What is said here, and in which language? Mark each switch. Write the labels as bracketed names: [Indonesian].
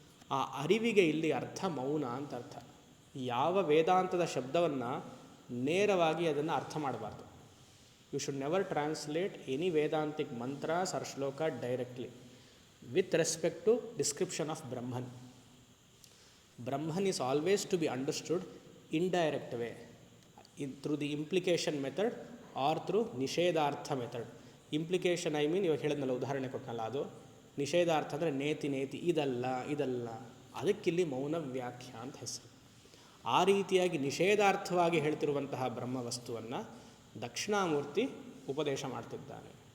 [Kannada] ಆ ಅರಿವಿಗೆ ಇಲ್ಲಿ ಅರ್ಥ ಮೌನ ಅಂತ ಅರ್ಥ. ಯಾವ ವೇದಾಂತದ ಶಬ್ದವನ್ನು ನೇರವಾಗಿ ಅದನ್ನು ಅರ್ಥ ಮಾಡಬಾರ್ದು. [English] You should never translate any Vedantic mantras or shloka directly with respect to description of Brahman. Brahman is always to be understood indirect way, through the implication method or through ನಿಷೇಧಾರ್ಥ method. Implication I mean [Kannada] ಇವಾಗ ಹೇಳಿದ್ನಲ್ಲ, ಉದಾಹರಣೆ ಕೊಟ್ಟನಲ್ಲ, ಅದು ನಿಷೇಧಾರ್ಥ ಅಂದರೆ ನೇತಿ ಇದಲ್ಲ. ಅದಕ್ಕಿಲ್ಲಿ ಮೌನ ವ್ಯಾಖ್ಯ ಅಂತ ಹೆಸರು. ಆ ರೀತಿಯಾಗಿ ನಿಷೇಧಾರ್ಥವಾಗಿ ಹೇಳ್ತಿರುವಂತಹ ಬ್ರಹ್ಮ ವಸ್ತುವನ್ನು ದಕ್ಷಿಣಾಮೂರ್ತಿ ಉಪದೇಶ ಮಾಡ್ತಿದ್ದಾನೆ.